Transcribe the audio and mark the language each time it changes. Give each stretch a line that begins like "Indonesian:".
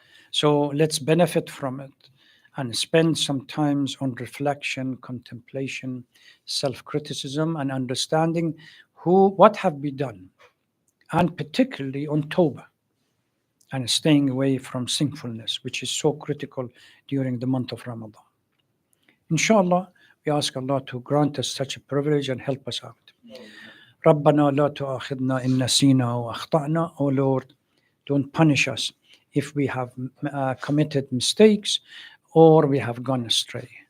English: So let's benefit from it and spend some time on reflection, contemplation, self-criticism, and understanding what have we done? and particularly on Tawbah and staying away from sinfulness, which is so critical during the month of Ramadan. Inshallah, we ask Allah to grant us such a privilege and help us out.
Arabic: ربنا لا تؤاخذنا إن نسينا وأخطأنا.
English: Oh Lord, don't punish us if we have committed mistakes or we have gone astray.